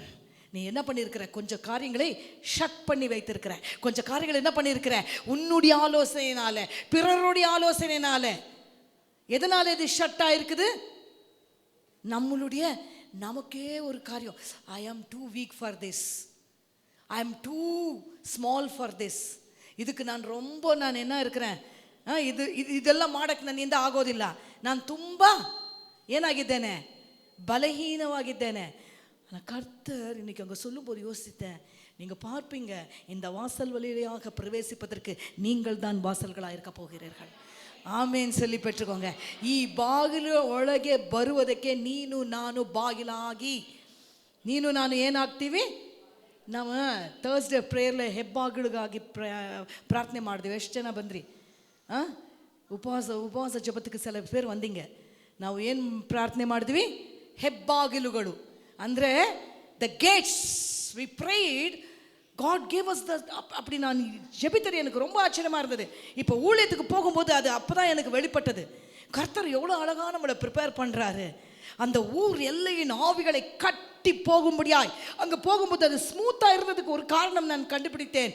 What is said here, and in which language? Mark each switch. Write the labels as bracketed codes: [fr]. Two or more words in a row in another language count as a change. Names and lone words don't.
[ta] நீ என்ன பண்ணியிருக்கிற? கொஞ்சம் காரியங்களை ஷட் பண்ணி வைத்திருக்கிற, கொஞ்சம் காரியங்களை என்ன பண்ணியிருக்கிற? உன்னுடைய ஆலோசனையினால, பிறருடைய ஆலோசனையினால. எதனால இது ஷட் ஆயிருக்குது? நமக்கே ஒரு காரியம், [en] I am too weak for this, I am too small for this. [ta] இதுக்கு நான் என்ன இருக்கிறேன், [kn] ಇದೆಲ್ಲ ಮಾಡಕ್ಕೆ ನನ್ನಿಂದ ಆಗೋದಿಲ್ಲ, ನಾನು ತುಂಬ ಏನಾಗಿದ್ದೇನೆ, [ta] பலகீனವಾಗಿದ್ದೇನೆ. ஆனால் கர்த்தர் இன்னைக்கு அங்கே சொல்லும்போது யோசித்தேன், நீங்கள் பார்ப்பீங்க, இந்த வாசல் வழியாக பிரவேசிப்பதற்கு நீங்கள் தான் வாசல்களாக இருக்க போகிறீர்கள். ಆಮೇನ್ சொல்லி பெற்றுக்கோங்க. [kn] ಈ ಬಾಗಿಲು ಒಳಗೆ ಬರುವುದಕ್ಕೆ ನೀನು ನಾನು ಬಾಗಿಲಾಗಿ, ನೀನು ನಾನು ಏನಾಗ್ತೀವಿ? ನಾವು [en] Thursday prayerle [kn] ಹೆಬ್ಬಾಗಿಲಿಗಾಗಿ ಪ್ರಾರ್ಥನೆ ಮಾಡಿದ್ವಿ. ಎಷ್ಟು ಜನ ಬಂದ್ರಿ? ಉಪವಾಸ ಜಪத்துக்கு [ta] சில பேர் வந்தீங்க. [kn] ನಾವು ಏನು ಪ್ರಾರ್ಥನೆ ಮಾಡಿದ್ವಿ? ಹೆಬ್ಬಾಗಿಲುಗಳು ಅಂದರೆ [en] the gates. we prayed, God gave us the. [ta] அப்படி நான் ஜெபித்தது எனக்கு ரொம்ப ஆச்சரியமா இருந்தது. இப்போ ஊழியத்துக்கு போகும்போது அது அப்பதான் எனக்கு வெளிப்பட்டது. கர்த்தர் எவ்வளோ அழகாக நம்மளை ப்ரிப்பேர் பண்ணுறாரு. அந்த ஊர் எல்லையின் ஆவிகளை கட்டி போகும்படியாய் அங்கே போகும்போது அது ஸ்மூத்தாக இருந்ததுக்கு ஒரு காரணம் நான் கண்டுபிடித்தேன்.